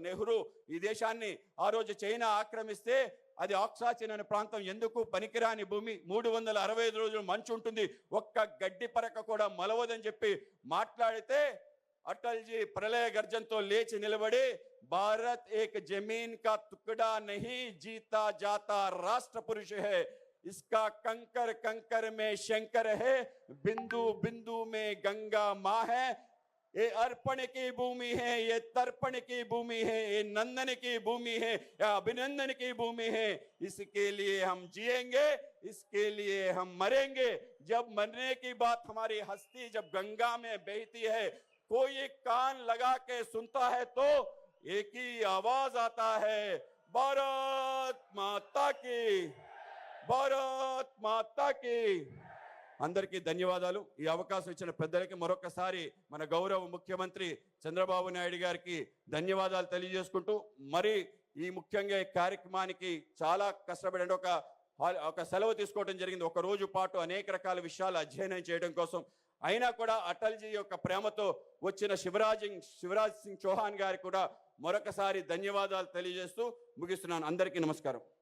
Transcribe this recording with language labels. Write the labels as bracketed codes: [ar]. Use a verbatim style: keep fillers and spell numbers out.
[te] నెహ్రూ ఈ దేశాన్ని ఆ రోజు చైనా ఆక్రమిస్తే అది ఆక్సాచిన్ అనే ప్రాంతం, ఎందుకు పనికిరాని భూమి, మూడు వందల అరవై ఐదు రోజులు మంచు ఉంటుంది, ఒక్క గడ్డి పరక కూడా మొలవదని చెప్పి మాట్లాడితే అటల్జీ ప్రళయ గర్జనతో లేచి నిలబడి [hi] భారత్ ఏక్ జమీన్ కా తుకడా నహీ జీతా జాతా రాష్ట్ర పురుష హై, ఇస్కా కంకర్ కంకర్ మే శంకర్ హై, బిందు బిందు మే గంగా మా హై, ये अर्पण की भूमि है, ये तर्पण की भूमि है, ये नंदन की भूमि है, या अभिनंदन की भूमि है, इसके लिए हम जिएंगे, इसके लिए हम मरेंगे। जब मरने की बात हमारी हस्ती जब गंगा में बहती है, कोई कान लगा के सुनता है तो एक ही आवाज आता है, भारत माता की, भारत माता की। [te] అందరికీ ధన్యవాదాలు. ఈ అవకాశం ఇచ్చిన పెద్దలకి మరొకసారి మన గౌరవ ముఖ్యమంత్రి చంద్రబాబు నాయుడు గారికి ధన్యవాదాలు తెలియజేసుకుంటూ, మరి ఈ ముఖ్యంగా ఈ కార్యక్రమానికి చాలా కష్టపడి ఒక ఒక సెలవు తీసుకోవడం జరిగింది. ఒక రోజు పాటు అనేక రకాల విషయాలు అధ్యయనం చేయడం కోసం. అయినా కూడా అటల్జీ యొక్క ప్రేమతో వచ్చిన శివరాజ్ శివరాజ్ సింగ్ చౌహాన్ గారికి కూడా మరొకసారి ధన్యవాదాలు తెలియజేస్తూ ముగిస్తున్నాను. అందరికీ నమస్కారం.